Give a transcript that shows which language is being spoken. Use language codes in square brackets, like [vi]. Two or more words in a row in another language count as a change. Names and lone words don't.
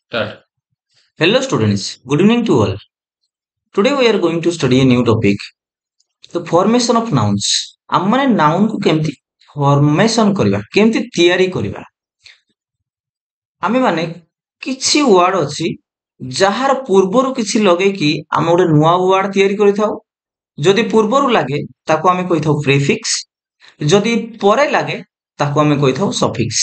[en] Start. Hello students, good evening to all. Today we are going to study a new topic, the formation of nouns. [or] ଆମମାନେ noun କୁ କେମିତି formation କରିବା, କେମିତି ତିଆରି କରିବା। ଆମେମାନେ କିଛି ୱାର୍ଡ ଅଛି ଯାହାର ପୂର୍ବରୁ କିଛି ଲଗେଇକି ଆମେ ଗୋଟେ ନୂଆ ୱାର୍ଡ ତିଆରି କରିଥାଉ। ଯଦି ପୂର୍ବରୁ ଲାଗେ ତାକୁ ଆମେ କହିଥାଉ ପ୍ରିଫିକ୍ସ, ଯଦି ପରେ ଲାଗେ ତାକୁ ଆମେ କହିଥାଉ ସଫିକ୍ସ।